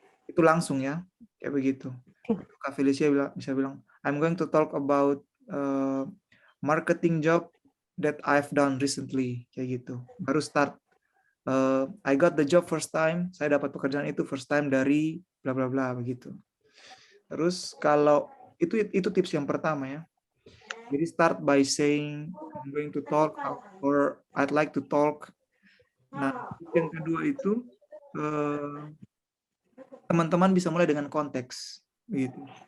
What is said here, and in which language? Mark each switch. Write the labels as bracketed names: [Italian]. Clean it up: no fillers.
[Indonesian] Itu langsung ya, kayak begitu. Kak Felicia bisa bilang, [English] I'm going to talk about marketing job that I've done recently, [Indonesian] kayak gitu. Baru start. [English] I got the job first time, [Indonesian] saya dapat pekerjaan itu first time dari bla bla bla begitu. Terus kalau itu tips yang pertama ya. [English] Jadi start by saying I'm going to talk or I'd like to talk. [Indonesian] Nah, yang kedua itu teman-teman bisa mulai dengan konteks begitu.